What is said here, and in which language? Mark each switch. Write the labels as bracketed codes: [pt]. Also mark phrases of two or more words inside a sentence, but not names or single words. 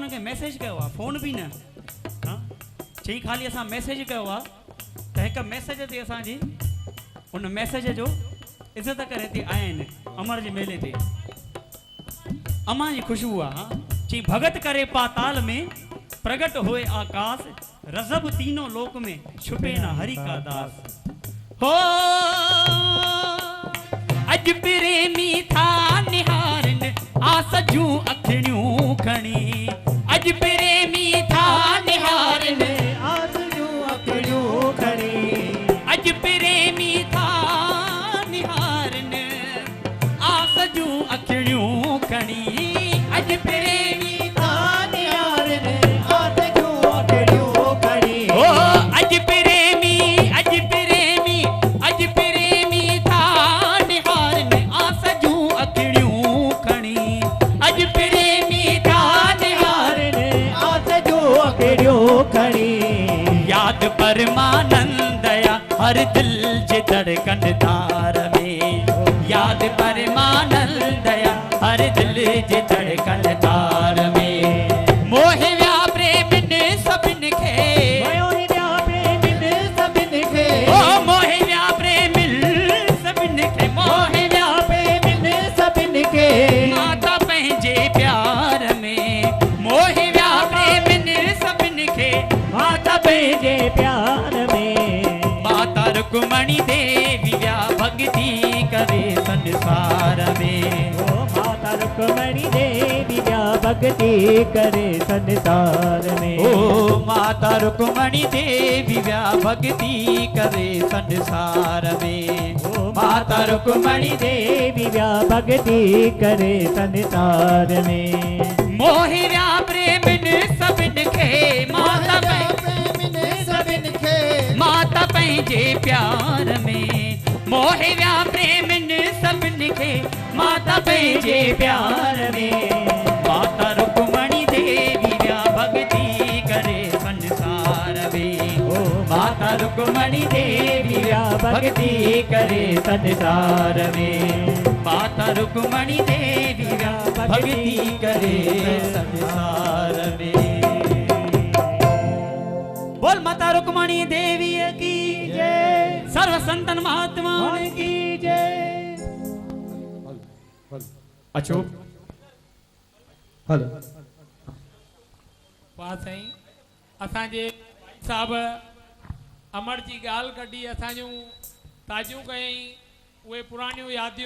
[sd] उनके मैसेज कयो आहे, फोन भी न। हाँ चई खाली असां मैसेज कयो आहे त हिकु मैसेज ते असांजी उन मैसेज जो इज़त करे ते आया आहिनि अमर जे मेले ते। अमा जी खुशबू आहे। हाँ चई [hi] भगत करे पाताल में प्रगट होए आकाश, रज़ब तीनों लोक में छुपे न हरि का दास। [sd] हो अज प्रेमी था निहारन आसजू अखिणियूं खणी, अज प्रेमी था निहारन आसजू अखिणियूं खणी, अज प्रेमी था निहारन आसजू अखिणियूं खणी, अज प्रेमी था निहारन आसजू अखिणियूं खणी। ओ अज प्रेमी अज प्रेमी अज प्रेमी था निहारन आसजू अखिणियूं खणी, अज प्रेमी था निहारन आसजू अखिणियूं खणी। याद परमानंद या हर दिल जे धड़कन तार में, याद परमानंद या हर दिल जे धड़कन तार में। मोहे व्या प्रेमिन सभिन खे, मोहे व्या प्रेमिन सभिन खे, ओ मोहे व्या प्रेमिन सभिन खे, मोहे व्या प्रेमिन सभिन खे। माता पंहिंजे प्यार में, मोहे व्या प्रेमिन सभिन खे, माता पंहिंजे प्यार में। माता रुक्मणी देवी व्या भक्ति करे संसार में। ओ माता रुक्मणी देवी व्या भक्ति करे संसार में। ओ माता रुक्मणी देवी व्या भक्ति करे संसार में। ओ माता रुक्मणी देवी व्या भक्ति करे संसार में। मोहि व्या प्रेमिन सभिन खे, माता प्रेमिन सभिन खे, माता पंहिंजे प्यार में। मोहि व्या प्रेमिन सभिन खे, माता पंहिंजे प्यार में। माता रुक्मणी देवी व्या भक्ति करे संसार में। ओ माता रुक्मणी देवी व्या भक्ति करे संसार में। माता रुक्मणी देवी व्या भक्ति करे संसार में। [hi] बोल माता रुक्मणी देवी की जय, सर्व संतन महात्माओं की जय। [sd] अचो हलो वाह साईं, असांजे साहब अमर जी ॻाल्हि कढी, असांजूं ताज़ियूं कयईं उहे पुराणियूं यादियूं।